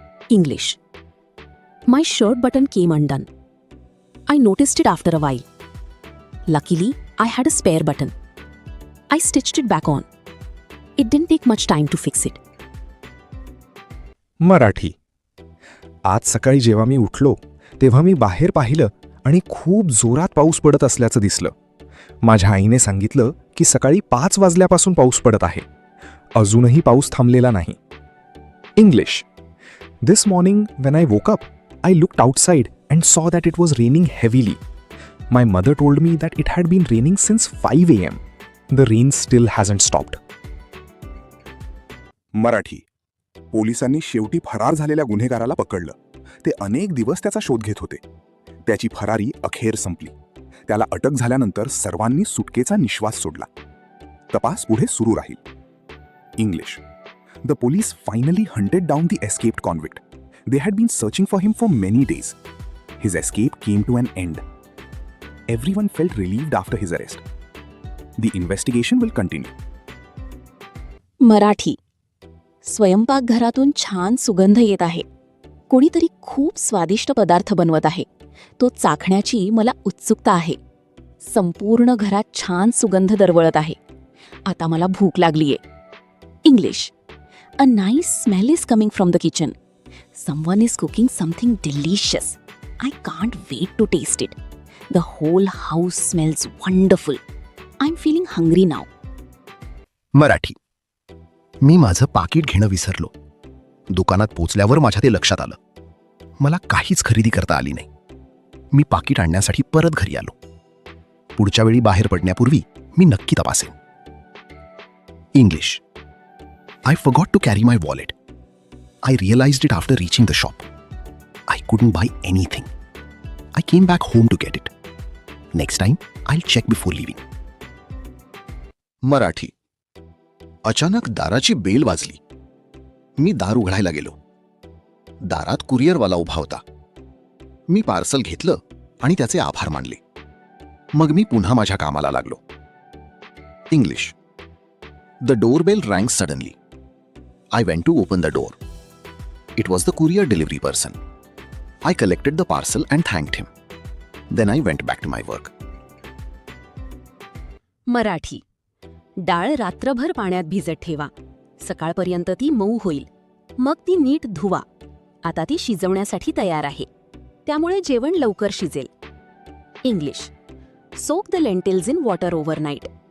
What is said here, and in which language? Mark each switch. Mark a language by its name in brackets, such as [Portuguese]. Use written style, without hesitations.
[Marathi] English. [English] My shirt button came undone. I noticed it after a while. Luckily, I had a spare button. I stitched it back on. It didn't take much time to fix it. [Marathi] Marathi. आज सकाळी जेव्हा मी उठलो तेव्हा मी बाहेर पाहिलं आणि खूप जोरात पाऊस पडत असल्याचं दिसलं. माझ्या आईने सांगितलं की सकाळी 5 वाजल्यापासून पाऊस पडत आहे. अजूनही पाऊस थांबलेला नाही. English. [English] This morning when I woke up, I looked outside and saw that it was raining heavily. My mother told me that it had been raining since 5 a.m. The rain still hasn't stopped. [Marathi] Marathi. पोलिसांनी शेवटी फरार झालेल्या गुन्हेगाराला पकडलं. ते अनेक दिवस त्याचा शोध घेत होते. त्याची फरारी अखेर संपली. त्याला अटक झाल्यानंतर सर्वांनी सुटकेचा निश्वास सोडला. तपास पुढे सुरू राहील. English. [English] The police finally hunted down the escaped convict. They had been searching for him for many days. His escape came to an end. Everyone felt relieved after his arrest. The investigation will continue. [Marathi] Marathi. स्वयंपाकघरातून छान सुगंध येत आहे. कोणीतरी खूप स्वादिष्ट पदार्थ बनवत आहे. तो चाखण्याची मला उत्सुकता आहे. संपूर्ण घरात छान सुगंध दरवळत आहे. आता मला भूक लागलीये. English. [English] A nice smell is coming from the kitchen. Someone is cooking something delicious. I can't wait to taste it. The whole house smells wonderful. I am feeling hungry now. [Marathi] मराठी. मी माझं पाकीट घेणं विसरलो. दुकानात पोचल्यावर माझ्या ते लक्षात आलं. मला काहीच खरेदी करता आली नाही. मी पाकीट आणण्यासाठी परत घरी आलो. पुढच्या वेळी बाहेर पडण्यापूर्वी मी नक्की तपासेन. English. [English] I forgot to carry my wallet. I realized it after reaching the shop. I couldn't buy anything. I came back home to get it. Next time, I'll check before leaving. [Marathi] Marathi. अचानक दाराची bell वाजली. मी दार उघडायला गेलो. दारात कुरिअरवाला उभा होता. मी parcel घेतलं आणि त्याचे आभार मानले. मग मी पुन्हा माझ्या कामाला लागलो. English. [English] The doorbell rang suddenly. I went to open the door. It was the courier delivery person. I collected the parcel and thanked him. Then I went back to my work. [Marathi] Marathi. डाळ रात्रभर पाण्यात भिजत ठेवा. सकाळपर्यंत ती मऊ होईल. मग ती नीट धुवा. आता ती शिजवण्यासाठी तयार आहे. त्यामुळे जेवण लवकर शिजेल. English. [English] Soak the lentils in water overnight.